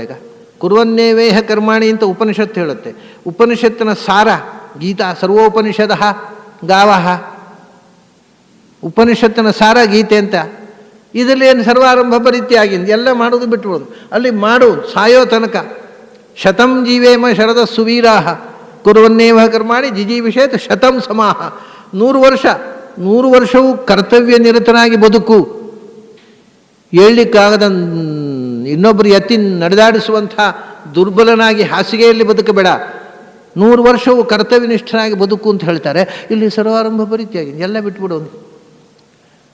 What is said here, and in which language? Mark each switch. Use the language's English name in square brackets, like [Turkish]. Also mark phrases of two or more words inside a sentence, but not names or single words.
[Kannada] ಈಗ [Sanskrit] ಕುರುವನ್ನೇವೇಹ ಕರ್ಮಾಣಿ [Kannada] ಅಂತ ಉಪನಿಷತ್ತು ಹೇಳುತ್ತೆ. ಉಪನಿಷತ್ತಿನ ಸಾರ ಗೀತಾ, [Sanskrit] ಸರ್ವೋಪನಿಷದ ಗಾವಹ, [Kannada] ಉಪನಿಷತ್ತಿನ ಸಾರ ಗೀತೆ ಅಂತ. ಇದರಲ್ಲಿ ಏನು [Sanskrit] ಸರ್ವಾರಂಭ ಪರಿತ್ಯಾಗಿ, [Kannada] ಎಲ್ಲ ಮಾಡೋದು ಬಿಟ್ಬಿಡೋದು. ಅಲ್ಲಿ ಮಾಡು ಸಾಯೋ ತನಕ. [Sanskrit] ಶತಂ ಜೀವೇಮ ಶರದ ಸುವೀರಾಹ ಕುರುವನ್ನೇವ ಕರ್ಮಾಣಿ ಜಿಜೀವಿಷೇತ್ ಶತಂ ಸಮಾಹ. [Kannada] 100 ವರ್ಷವೂ ಕರ್ತವ್ಯ ನಿರತನಾಗಿ ಬದುಕು. ಹೇಳಲಿಕ್ಕಾಗದ ಇನ್ನೊಬ್ಬರು ಎತ್ತಿ ನಡೆದಾಡಿಸುವಂಥ ದುರ್ಬಲನಾಗಿ ಹಾಸಿಗೆಯಲ್ಲಿ ಬದುಕಬೇಡ. 100 ವರ್ಷವೂ ಕರ್ತವ್ಯನಿಷ್ಠನಾಗಿ ಬದುಕು ಅಂತ ಹೇಳ್ತಾರೆ. ಇಲ್ಲಿ [Sanskrit] ಸರ್ವಾರಂಭ ಪರಿತ್ಯಾಗಿ, [Kannada] ಎಲ್ಲ ಬಿಟ್ಬಿಡೋದು.